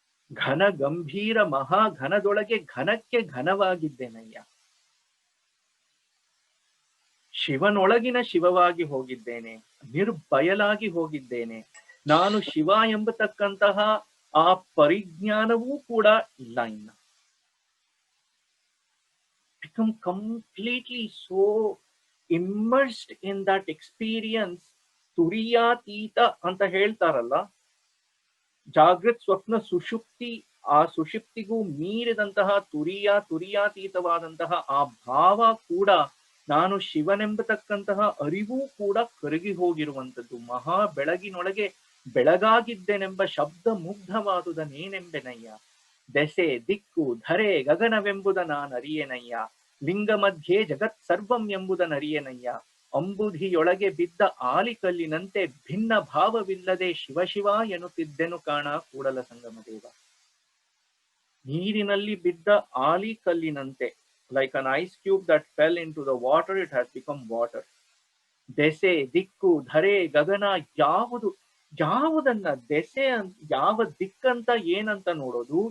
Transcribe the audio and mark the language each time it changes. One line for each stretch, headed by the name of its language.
Kannada: ಘನ ಗಂಭೀರ ಮಹಾಘನದೊಳಗೆ ಘನಕ್ಕೆ ಘನವಾಗಿದ್ದೇನಯ್ಯ. ಶಿವನೊಳಗಿನ ಶಿವವಾಗಿ ಹೋಗಿದ್ದೇನೆ, ನಿರ್ಭಯಲಾಗಿ ಹೋಗಿದ್ದೇನೆ. ನಾನು ಶಿವ ಎಂಬತಕ್ಕಂತಹ ಆ ಪರಿಜ್ಞಾನವೂ ಕೂಡ ಇಲ್ಲ ಇನ್ನ.
English: Become completely so immersed in that experience.
Kannada: ತುರಿಯಾತೀತ ಅಂತ ಹೇಳ್ತಾರಲ್ಲ, ಜಾಗೃತ್ ಸ್ವಪ್ನ ಸುಷುಪ್ತಿ, ಆ ಸುಷುಪ್ತಿಗೂ ಮೀರಿದಂತಹ ತುರಿಯಾತೀತವಾದಂತಹ ಆ ಭಾವ ಕೂಡ, ನಾನು ಶಿವನೆಂಬತಕ್ಕಂತಹ ಅರಿವೂ ಕೂಡ ಕರಗಿ ಹೋಗಿರುವಂಥದ್ದು. ಮಹಾ ಬೆಳಗಿನೊಳಗೆ ಬೆಳಗಾಗಿದ್ದೇನೆಂಬ ಶಬ್ದ ಮುಗ್ಧವಾದುದನೇನೆಂಬೆನಯ್ಯ. ದೆಸೆ ದಿಕ್ಕು ಧರೆ ಗಗನವೆಂಬುದ ನಾನರಿಯೇನಯ್ಯ. ಲಿಂಗ ಮಧ್ಯೆ ಜಗತ್ ಸರ್ವಂ ಎಂಬುದನರಿಯೇನಯ್ಯ. ಅಂಬುಧಿಯೊಳಗೆ ಬಿದ್ದ ಆಲಿಕಲ್ಲಿನಂತೆ ಭಿನ್ನ ಭಾವವಿಲ್ಲದೆ ಶಿವ ಶಿವ ಎನ್ನುತ್ತಿದ್ದೆನು ಕಾಣ ಕೂಡಲ ಸಂಗಮ ದೇವ. ನೀರಿನಲ್ಲಿ ಬಿದ್ದ ಆಲಿಕಲ್ಲಿನಂತೆ,
English: like an ice cube that fell into the water, it has become water.
Kannada: ದೆಸೆ ದಿಕ್ಕು ಧರೆ ಗಗನ, ಯಾವುದನ್ನ ದೆಸೆ ಅಂತ, ಯಾವ ದಿಕ್ಕಂತ ಏನಂತ ನೋಡೋದು?